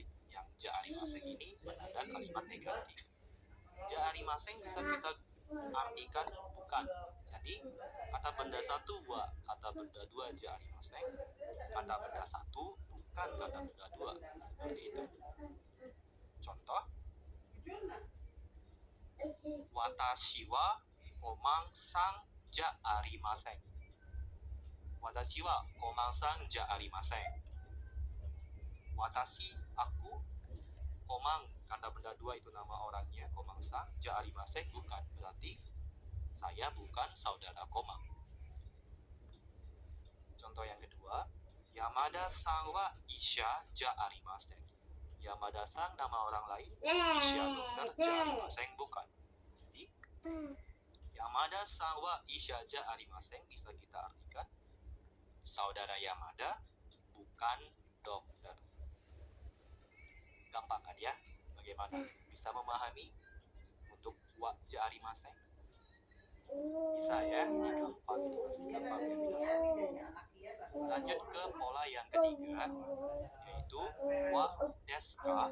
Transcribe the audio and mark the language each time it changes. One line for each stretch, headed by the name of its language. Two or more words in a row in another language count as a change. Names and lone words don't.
Indonesian: Yang
Japanese: じゃありません
Indonesian: ini penanda kalimat negatif.
Japanese: じゃありません
Indonesian: bisa kita artikan bukan. Jadi kata benda satu wa, kata benda dua
Japanese: じゃありません.
Indonesian: Kata benda satu bukan kata benda dua. Seperti itu. Contoh.
Japanese: 私はコマンさんじゃありません. 私はコマンさんじゃありません. Watashi,
Indonesian: aku. Komang, kata benda dua itu nama orangnya. Komang
Japanese: さんじゃありません,
Indonesian: bukan. Berarti saya bukan saudara Komang. Contoh yang kedua.
Japanese: 山田さんは医者じゃありません.
Indonesian: Yamada-san nama orang lain. Isha dokter,
Japanese: じゃありません,
Indonesian: bukan. Jadi
Japanese: 山田さんは医者じゃありません
Indonesian: bisa kita artikan saudara Yamada bukan dokter. Gampang kan ya? Bagaimana? Bisa memahami untuk
Japanese: はじゃありません?
Indonesian: Bisa ya? Ini gampang, ini masih gampang ya minasan. Lanjut ke pola yang ketiga, yaitu
Japanese: はですか.